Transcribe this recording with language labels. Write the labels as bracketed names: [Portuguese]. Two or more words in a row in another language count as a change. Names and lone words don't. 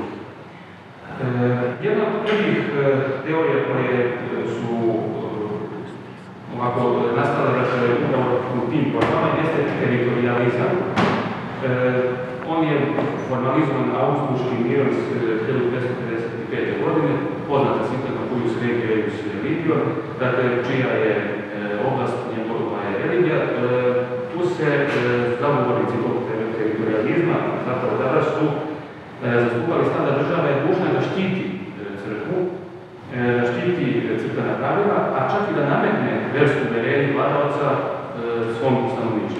[Serbian] Jedna od prvih teorija koje su ovako nastale upravo u tim borbama jeste teritorializam. On je formalizovan Augsburškim mirom iz 1555. godine, poznata sintagma [Latin] Cuius regio eius religio, [Serbian] dakle čija je oblast njegova je religija. Tu se zagovornici tog teritorializma, zapravo tada su zastupali stav da država je dužna da štiti crkvu, da štiti crkvena pravila, a čak i da nametne versku uvjerenje vladavaca svom stanovništvu.